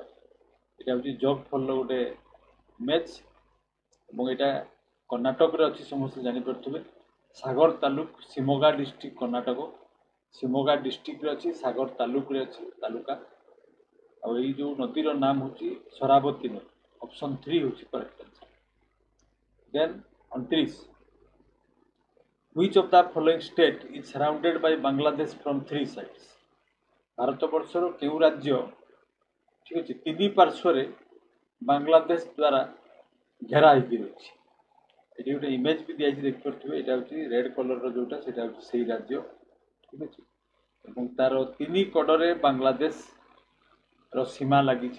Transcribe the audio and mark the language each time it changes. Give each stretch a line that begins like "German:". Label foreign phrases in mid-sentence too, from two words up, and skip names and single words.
Odia: এটা ହେଉଛି ଜଗ୍ ଫଲ୍ର ଗୋଟେ ଇମେଜ୍ ଏବଂ ଏଇଟା କର୍ଣ୍ଣାଟକରେ ଅଛି, ସମସ୍ତେ ଜାଣିପାରୁଥିବେ। ସାଗର ତାଲୁକ, ଶିମୋଗା ଡିଷ୍ଟ୍ରିକ୍ଟ କର୍ଣ୍ଣାଟକ। ଶିମୋଗା ଡିଷ୍ଟ୍ରିକ୍ଟରେ ଅଛି, ସାଗର ତାଲୁକରେ ଅଛି ତାଲୁକା। ଆଉ ଏଇ ଯେଉଁ ନଦୀର ନାମ ହେଉଛି ଶରାବତୀ ନଦୀ। ଅପସନ୍ 3 ହେଉଛି
English: correct answer.
Odia: ଦେନ୍ 29।
English: Which of the following state is surrounded by Bangladesh from 3 sides?
Odia: ଭାରତବର୍ଷର କେଉଁ ରାଜ୍ୟ ଠିକ୍ ଅଛି ତିନି ପାର୍ଶ୍ୱରେ ବାଂଲାଦେଶ ଦ୍ୱାରା ଘେରା ହେଇକି ରହିଛି। ଏଠି ଗୋଟେ ଇମେଜ୍ ବି ଦିଆଯାଇଛି, ଦେଖିପାରୁଥିବେ। ଏଇଟା ହେଉଛି
English: red colourର
Odia: ଯେଉଁଟା ସେଇଟା ହେଉଛି ସେଇ ରାଜ୍ୟ, ଠିକ୍ ଅଛି। ଏବଂ ତାର ତିନି କଡ଼ରେ ବାଂଲାଦେଶର ସୀମା ଲାଗିଛି।